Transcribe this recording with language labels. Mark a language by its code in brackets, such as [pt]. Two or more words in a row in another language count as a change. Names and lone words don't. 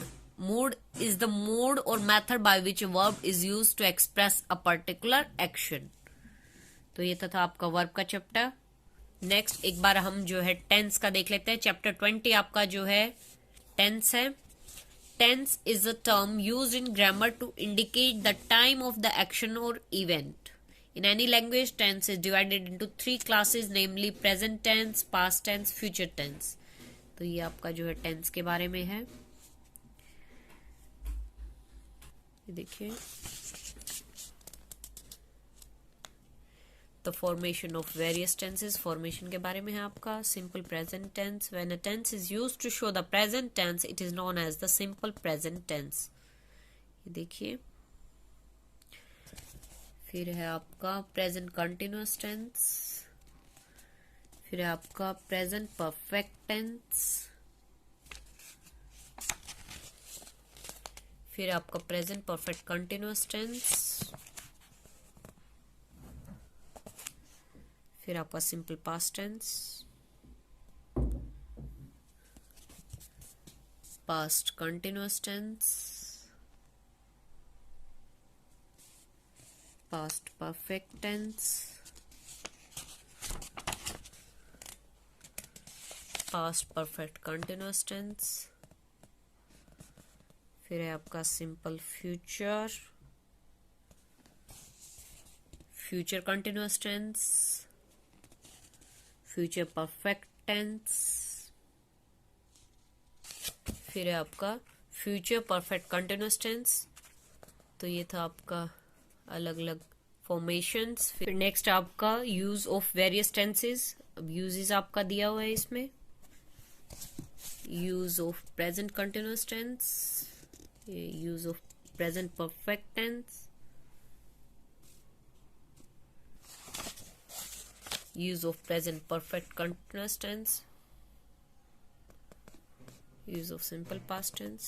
[en] mood is the mode और method by which verb is used to express a particular action. [hi] तो ये था आपका वर्ब का चैप्टर। नेक्स्ट एक बार हम जो है टेंस का देख लेते हैं। चैप्टर 20 आपका जो है टेंस है। [en] tense is a term used in grammar to indicate the time of the action और इवेंट। In any language, tense is divided into 3 classes, namely present tense, past tense, future tense. [hi] तो ये आपका जो है टेंस के बारे में है। ये देखिए, [en] the formation of various tenses, [hi] formation के बारे में है आपका। [en] simple present tense, when a tense is used to show the present tense, it is known as the simple present tense. [hi] ये देखिए, फिर है आपका [en] present continuous tense, [hi] फिर है आपका [en] present perfect tense, [hi] फिर आपका [en] present perfect continuous tense, [hi] फिर आपका [en] simple past tense, past continuous tense, past perfect tense, past perfect continuous tense, [hi] फिर है आपका [en] simple future, future continuous tense, future perfect tense, [hi] फिर है आपका [en] future perfect continuous tense। [hi] तो ये था आपका अलग अलग फॉर्मेशंस। फिर नेक्स्ट आपका [en] use of various tenses. [hi] अब यूजेस आपका दिया हुआ है इसमें। [en] use of present continuous tense, use of present perfect tense, use of present perfect continuous tense, use of simple past tense.